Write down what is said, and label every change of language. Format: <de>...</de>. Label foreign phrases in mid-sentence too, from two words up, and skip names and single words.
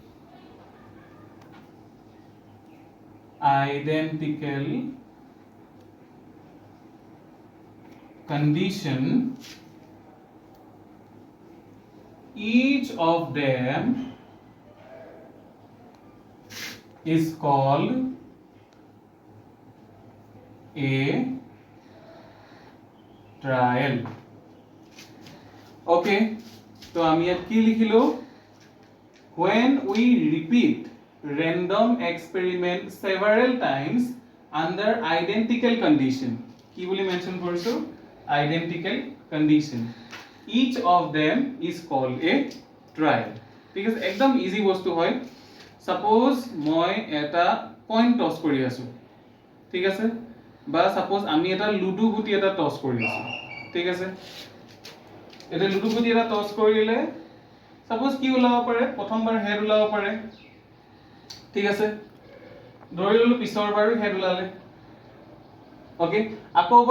<en>each of them is called a trial.</en> <as>Okay, তো আমি ইয়াত কি লিখিলো,</as> <en>when we repeat random experiment several times under identical condition,</en> <as>কি বুলি মেনশন কৰিছো,</as> <en>identical condition, each of them is called a trial,</en> <as>ঠিক আছে। একদম ইজি বস্তু হয়। সাপোজ মই এটা</as> <en>coin toss</en> <as>কৰি আছো ঠিক আছে বা সাপোজ আমি এটা লুডু গুটি এটা টস কৰি আছো ঠিক আছে এটা লুডু গুটি এটা টস কৰিলে সাপোজ কি ওলাব পাৰে প্ৰথমবাৰ হেড ওলাব পাৰে ঠিক আছে ধৰি ললো পিছৰ বাৰো হেড ওলালে ওকে আকৌ এবাৰ</as>